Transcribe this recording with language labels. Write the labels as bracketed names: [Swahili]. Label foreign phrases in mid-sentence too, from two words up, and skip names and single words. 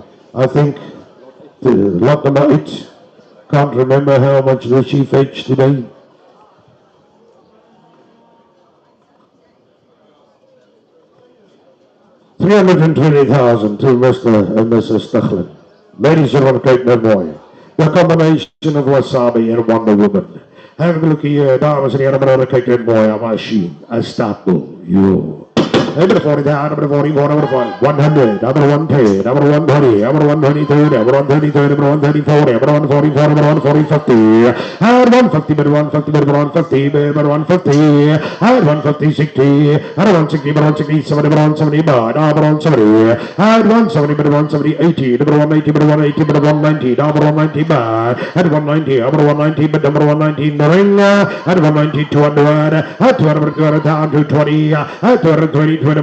[English] I think the lot number 8. Can't remember how much did she fetch today. $320,000 to Mr. and Mrs. Stuchlin. Ladies and gentlemen, [Afrikaans] kyk nou mooi. [English] The combination of Wasabi and Wonder Woman. Have a look here, [Afrikaans] dames en heren, maar kyk nou mooi, 'n machine, 'n stapel, [English] yo. Number 40, number 44, number 100, number 110, number 120, number 123, number 133, number 134, number 144, number 140, 50, and 150, number 150, number 150, number 150, and 150, 60, and 160, number 160, 70, number 170, number 170, and 170, number 170, 80, number 180, number 180, number 190, number 190, and 190, number 190, but number 190 in the ring, and 190, 200, and 200, down to 20, and 220,